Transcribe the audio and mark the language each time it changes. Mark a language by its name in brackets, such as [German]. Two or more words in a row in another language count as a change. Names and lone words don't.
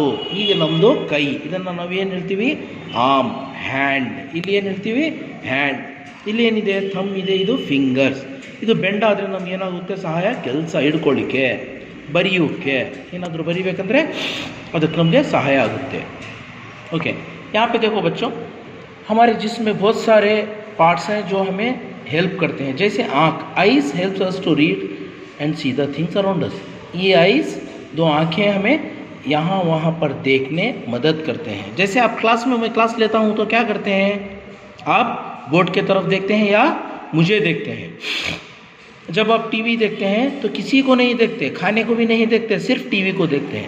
[Kannada] ಈಗ ನಮ್ಮದು ಕೈ. ಇದನ್ನು ನಾವೇನು ಹೇಳ್ತೀವಿ? [English] arm, hand. [Kannada] ಇಲ್ಲಿ ಏನು ಹೇಳ್ತೀವಿ? ಹ್ಯಾಂಡ್. ಇಲ್ಲಿ ಏನಿದೆ? ಥಂಬ್ ಇದೆ. ಇದು ಫಿಂಗರ್ಸ್. ಇದು ಬೆಂಡ್ ಆದರೆ ನಮ್ಗೆ ಏನಾಗುತ್ತೆ? ಸಹಾಯ. ಕೆಲಸ ಹಿಡ್ಕೊಳ್ಳಿಕ್ಕೆ, ಬರೆಯೋಕ್ಕೆ, ಏನಾದರೂ ಬರೀಬೇಕಂದ್ರೆ ಅದಕ್ಕೆ ನಮಗೆ ಸಹಾಯ ಆಗುತ್ತೆ. [Hindi] ओके, यहाँ पे देखो बच्चों, हमारे जिस्म में बहुत सारे पार्ट्स हैं जो हमें हेल्प करते हैं. जैसे आँख. [English] Eyes helps us to read and see the things around us. [Hindi] ये आइज़, दो आँखें हमें यहाँ वहाँ पर देखने मदद करते हैं. जैसे आप क्लास में, मैं क्लास लेता हूँ तो क्या करते हैं? आप बोर्ड के तरफ देखते हैं या मुझे देखते हैं. जब आप टीवी देखते हैं तो किसी को नहीं देखते, खाने को भी नहीं देखते, सिर्फ टीवी को देखते हैं.